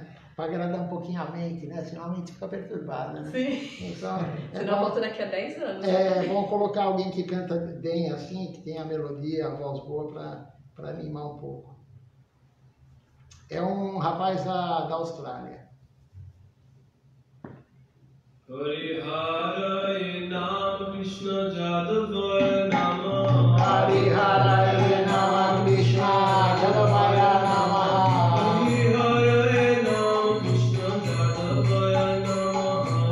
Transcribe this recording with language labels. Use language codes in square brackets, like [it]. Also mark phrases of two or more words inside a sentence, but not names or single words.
[pt] Para agradar um pouquinho a mente, né? Senão a mente fica perturbada, né? Sim. Então, senão volta daqui a 10 anos. Bom colocar alguém que canta bem assim, que tem a melodia, a voz boa, para animar um pouco. É um rapaz da Austrália. [sa] हरिहराय नम कृष्ण जादवाय नम हरिहराय नम कृष्ण जादवाय नम हरिहराय नम कृष्ण जादवाय नम